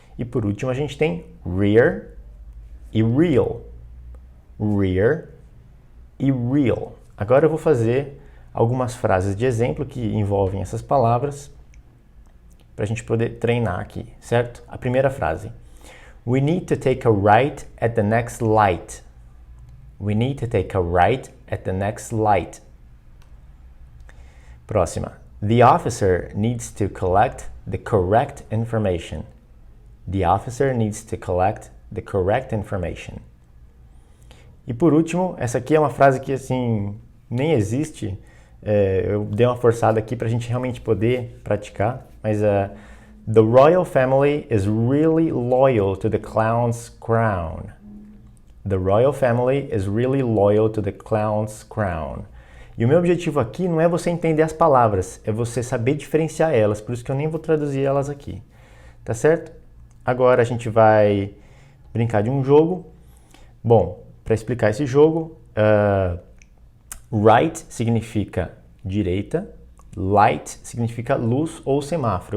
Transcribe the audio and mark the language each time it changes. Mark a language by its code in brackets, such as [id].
[pt] E por último a gente tem rear e real. Rear e real. Agora eu vou fazer algumas frases de exemplo que envolvem essas palavras para a gente poder treinar aqui, certo? A primeira frase. [en] We need to take a right at the next light. We need to take a right at the next light. Próxima. The officer needs to collect the correct information. The officer needs to collect the correct information. [pt] E por último, essa aqui é uma frase que assim nem existe. Eu dei uma forçada aqui para a gente realmente poder praticar, mas [en] the royal family is really loyal to the clown's crown. The royal family is really loyal to the clown's crown. [pt] E o meu objetivo aqui não é você entender as palavras, é você saber diferenciar elas, por isso que eu nem vou traduzir elas aqui, tá certo? Agora a gente vai brincar de um jogo. Bom, para explicar esse jogo, right significa direita, light significa luz ou semáforo.